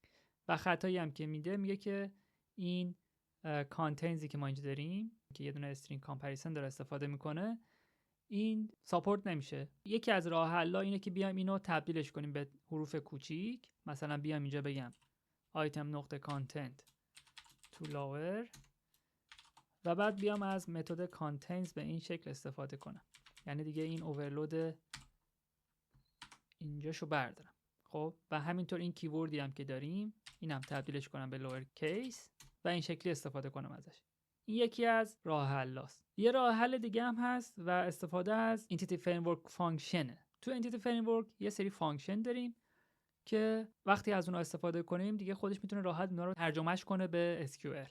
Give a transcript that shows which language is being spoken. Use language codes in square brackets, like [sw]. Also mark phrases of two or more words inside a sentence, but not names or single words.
[fa] و خطایی هم که میده میگه که این کانتینزی که ما اینجا داریم که یه دونه [en] string comparison [fa] داره استفاده میکنه این ساپورت نمیشه. یکی از راه حل‌ها اینه که بیایم اینو تبدیلش کنیم به حروف کوچیک. مثلا بیام اینجا بگم item نقطه [en] content to lower [fa] و بعد بیام از متد contains به این شکل استفاده کنم. یعنی دیگه این اوورلود اینجاشو بردارم. خب و همینطور این کیوردی هم که داریم اینم تبدیلش کنم به [en] lower case [fa] و این شکلی استفاده کنم ازش. این یکی از راه حل‌هاست. یه راه حل دیگه هم هست و استفاده از Entity Framework فانکشنه. تو Entity Framework یه سری فانکشن داریم که وقتی از اونها استفاده کنیم دیگه خودش میتونه راحت اونا رو ترجمهش کنه به SQL.